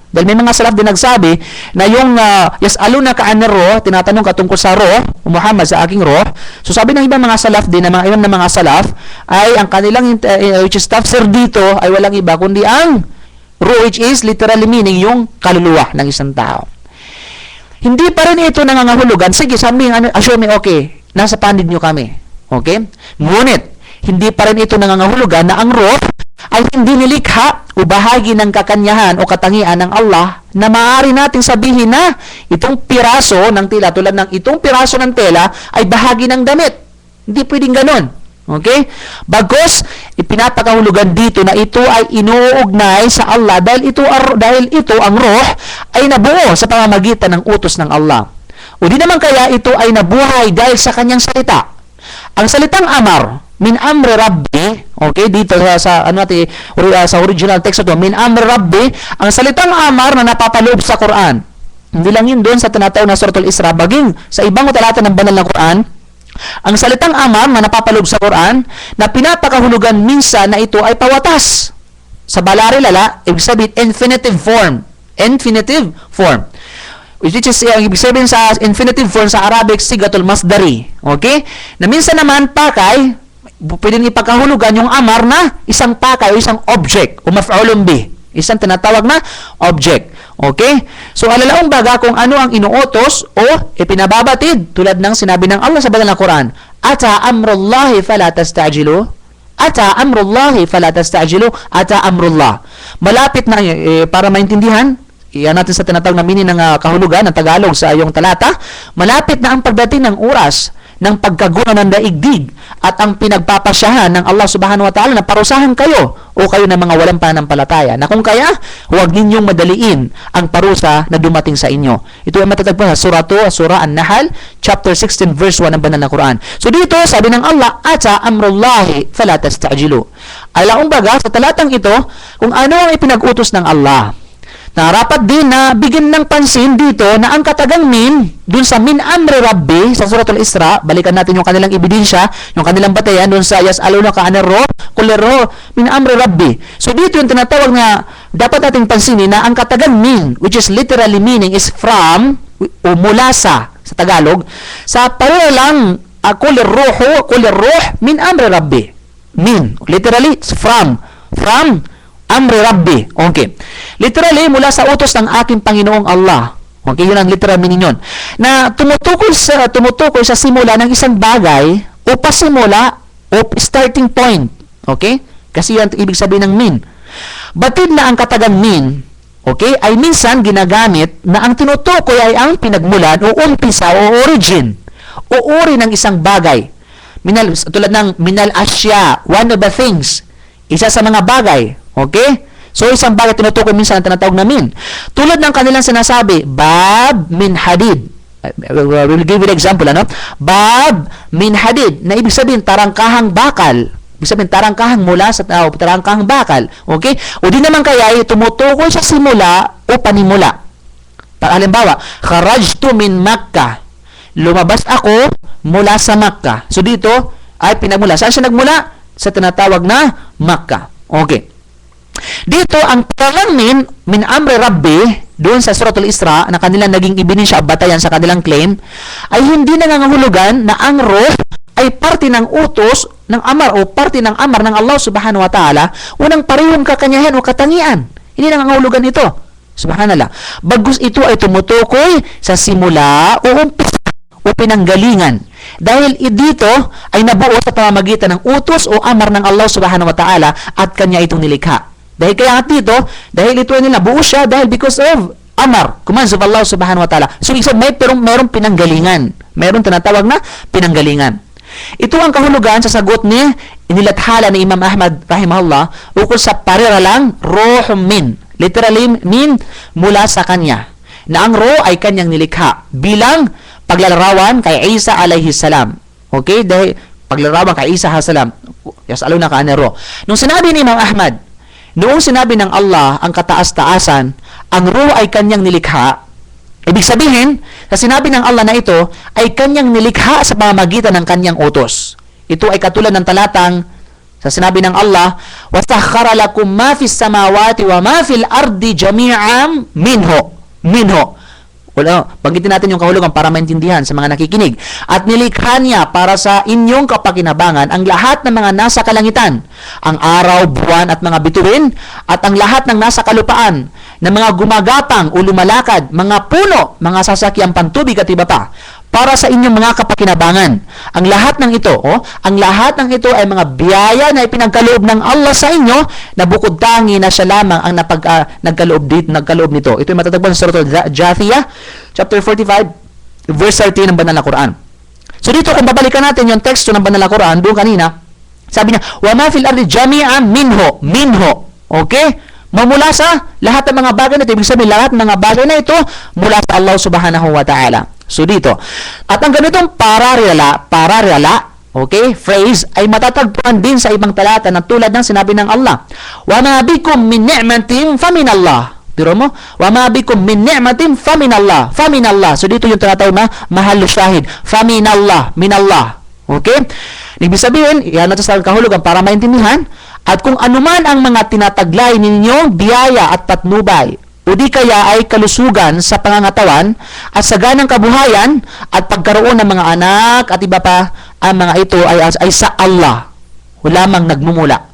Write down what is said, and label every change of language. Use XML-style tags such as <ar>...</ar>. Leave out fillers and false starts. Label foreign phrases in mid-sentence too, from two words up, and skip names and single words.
<tl>Dahil may mga salaf din nagsabi na yung</tl> <ar>يسألونك عن الروح,</ar> <tl>tinatanong ka tungkol sa ruh, Muhammad sa aking ruh. So sabi ng ibang mga salaf din, ng mga imam ng mga salaf, ay ang kanilang</tl> <en>which is</en> <tl>tafsir dito ay walang iba kundi ang ruh,</tl> <en>which is literally meaning</en> <tl>yung kaluluwa ng isang tao. Hindi pa rin ito nangangahulugan. Sige, sabi</tl> <en>assuming okay,</en> <tl>nasa panid nyo kami. Okay? Ngunit, hindi pa rin ito nangangahulugan na ang ruh ay hindi nilikha o bahagi ng kakanyahan o katangian ng Allah na maaari nating sabihin na itong piraso ng tela, tulad ng itong piraso ng tela ay bahagi ng damit. Hindi pwedeng ganun. Okay? Bagos, ipinapakahulugan dito na ito ay inuugnay sa Allah dahil ito ang ruh ay nabuo sa pamamagitan ng utos ng Allah. O di naman kaya ito ay nabuhay dahil sa kanyang salita. Ang salitang amar,</tl> <ar>من أمر ربي,</ar> <tl>okay, dito sa</tl> <en>original text</en> <tl>ito,</tl> <ar>من أمر ربي,</ar> <tl>ang salitang amar na napapaloob sa Quran. Hindi lang yun doon sa tinatawag na Suratul Isra, baging sa ibang talata ng banal na Quran, ang salitang amar na napapaloob sa Quran, na pinapakahulugan minsan na ito ay pawatas. Sa Balari Lala, ibig sabihin</tl> <en>infinitive form. Infinitive form. Which is,</en> <tl>ang ibig sabihin sa</tl> <en>infinitive form</en> <tl>sa Arabic,</tl> <ar>صيغة المصدر.</ar> <tl>Okay? Na minsan naman, pakay, pwedeng ipagkahulugan yung amar na isang pakay o isang object o</tl> <ar>مفعول به.</ar> <tl>Isang tinatawag na object. Okay? So, alalaong baga kung ano ang inuutos o ipinababatid tulad ng sinabi ng Allah sa banal na Quran.</tl> <ar>أتى أمر الله فلا تستعجلوه. أتى أمر الله فلا تستعجلوه. أتى أمر الله.</ar> <tl>Malapit na, para maintindihan, iyan natin sa tinatawag na meaning ng kahulugan ng Tagalog sa iyong talata, malapit na ang pagdating ng oras ng pagkagunaw ng daigdig at ang pinagpapasyahan ng Allah</tl> <ar>سبحانه وتعالى</ar> <tl>na parusahan kayo o kayo ng mga walang pananampalataya na kung kaya, huwag ninyong madaliin ang parusa na dumating sa inyo. Ito ay matatagpuan sa Surah 2, Surah An-Nahl,</tl> <en>chapter 16, verse 1</en> <tl>ng banal na Quran. So dito, sabi ng Allah,</tl> <ar>أتى أمر الله فلا تستعجلوه.</ar> <tl>Alaong baga, sa talatang ito, kung ano ang ipinag-utos ng Allah, narapat din na bigyan ng pansin dito na ang katagang min, dun sa</tl> <ar>من أمر ربي,</ar> <tl>sa Suratul Isra, balikan natin yung kanilang ebidensya, yung kanilang batayan, dun sa</tl> <ar>يسألونك عن الروح قل الروح من أمر ربي.</ar> <tl>So dito yung tinatawag na dapat nating pansinin na ang katagang min,</tl> <en>which is literally meaning is from,</en> <tl>o mula sa Tagalog, sa paralang</tl> <ar>قل الروح من أمر ربي.</ar> <tl>Min,</tl> <en>literally, from</en> <ar>أمر ربي.</ar> <tl>Okay. Literally, mula sa utos ng aking Panginoong Allah. Okay, yun ang</tl> <en>literal meaning</en> <tl>yun. Na tumutukoy sa simula ng isang bagay o pasimula o</tl> <en>starting point.</en> <tl>Okay? Kasi yan ibig sabihin ng min. Batid na ang katagang min, okay, ay minsan ginagamit na ang tinutukoy ay ang pinagmulan o umpisa o origin o uri ng isang bagay. Tulad ng</tl> <ar>من الأشياء,</ar> <en>one of the things.</en> <tl>Isa sa mga bagay. Okay? So, isang bagay tinutukoy minsan ang tinatawag na min. Tulad ng kanilang sinasabi,</tl> <ar>باب من حديد.</ar> <en>We'll give you an example,</en> <tl>ano?</tl> <ar>باب من حديد,</ar> <tl>na ibig sabihin, tarangkahang bakal. Ibig sabihin, tarangkahang mula sa tarangkahang bakal. Okay? O di naman kaya, tumutukoy sa simula o panimula. Halimbawa,</tl> <ar>خرجت من مكة.</ar> <tl>Lumabas ako mula sa Makkah. So, dito ay pinagmula. Saan siya nagmula? Sa tinatawag na Makkah. Okay. Dito, ang parang</tl> <ar>من أمر ربي,</ar> <tl>doon sa Suratul Isra, na kanilang naging ebidensya batayan sa kanilang claim, ay hindi nangangahulugan na ang ruh ay parte ng utos ng amar o parte ng amar ng Allah</tl> <ar>سبحانه وتعالى,</ar> <tl>unang parehong kakanyahan o katangian. Hindi nangangahulugan ito. Subhanallah. Bagus ito ay tumutukoy sa simula o umpisa o pinanggalingan. Dahil dito ay nabuo sa pamamagitan ng utos o amar ng Allah</tl> <ar>سبحانه وتعالى</ar> <tl>at kanya itong nilikha. Dahil kaya dito, dahil ito ay nila, buo siya dahil</tl> <en>because of</en> <tl>amar,</tl> <en>commands of Allah</en> <ar>سبحانه وتعالى.</ar> <tl>So, mayroong pinanggalingan. Mayroong tinatawag na pinanggalingan. Ito ang kahulugan sa sagot ni inilathala ni Imam Ahmad rahimahullah ukol sa pariralang</tl> <ar>الروح من.</ar> <tl>Literally, min mula sa kanya. Na ang ruh ay kanyang nilikha bilang paglalarawan kay Isa</tl> <ar>عليه السلام.</ar> <tl>Okay? Dahil paglalarawan kay Isa</tl> <ar>عليه السلام. يسألونك عن الروح.</ar> <tl>Nung sinabi ni Imam Ahmad, noong sinabi ng Allah ang kataas-taasan, ang ruh ay kanyang nilikha, ibig sabihin, sa sinabi ng Allah na ito, ay kanyang nilikha sa pamamagitan ng kanyang utos. Ito ay katulad ng talatang, sa sinabi ng Allah,</tl> <ar>وَسَخَّرَ لَكُمْ مَا فِي السَّمَاوَاتِ وَمَا فِي الْأَرْضِ جَمِيعًا مِنْهُ.</ar> <tl>Banggitin natin yung kahulugan para maintindihan sa mga nakikinig. At nilikha niya para sa inyong kapakinabangan ang lahat ng mga nasa kalangitan, ang araw, buwan at mga bituin, at ang lahat ng nasa kalupaan, na mga gumagapang o lumalakad, mga puno, mga sasakyang pantubig at iba pa, para sa inyong mga kapakinabangan. Ang lahat ng ito ay mga biyaya na ipinagkaloob ng Allah sa inyo na bukod tangi na siya lamang ang nagkaloob nito. Ito ay matatagpuan sa Surah Jathiyah,</tl> <en>chapter 45, verse 13</en> <tl>ng banal na Quran. So dito, kung babalikan natin yung teksto ng banal na Quran, doon kanina, sabi niya,</tl> <ar>وَمَا فِي الْأَرْضِ جَمِيعًا مِنْهُ.</ar> <tl>Okay? Mamula sa lahat ng mga bagay na ito. Ibig sabihin, lahat ng mga bagay na ito mula sa Allah</tl> <ar>سبحانه وتعالى.</ar> <tl>So dito. At ang ganitong pararela, okay, phrase, ay matatagpuan din sa ibang talata na tulad ng sinabi ng Allah.</tl> <ar>وَمَا بِكُم مِّن نِعْمَةٍ فَمِنَ اللَّهِ.</ar> <tl>Tiro mo?</tl> <ar>وَمَا بِكُم مِّن نِعْمَةٍ فَمِنَ اللَّهِ.</ar> <tl>So dito yung tinatawag na</tl> <ar>محل الشاهد. فَمِنَ اللَّهِ. من الله.</ar> <tl>Okay? Ibig sabihin, yan natin sa kahulugan para maintindihan. At kung anuman ang mga tinataglay ninyong biyaya at patnubay o di kaya ay kalusugan sa pangangatawan at saganang kabuhayan at pagkaroon ng mga anak at iba pa, ang mga ito ay sa Allah lamang nagmumula.</tl>